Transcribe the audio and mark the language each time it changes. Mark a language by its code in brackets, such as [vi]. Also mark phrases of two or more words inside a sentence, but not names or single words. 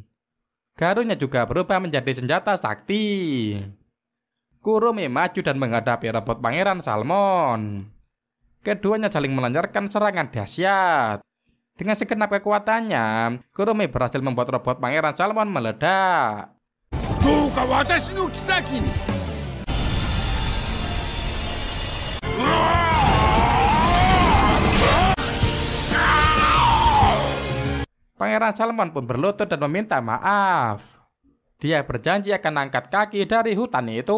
[id] Garunya juga berubah menjadi senjata sakti. Kurumi maju dan menghadapi robot Pangeran Salmon. Keduanya saling melancarkan serangan dahsyat. Dengan segenap kekuatannya, Kurumi berhasil membuat robot Pangeran Salmon meledak. [ja] どうか私の后に. [id] Pangeran Salmon pun berlutut dan meminta maaf. Dia berjanji akan angkat kaki dari hutan itu.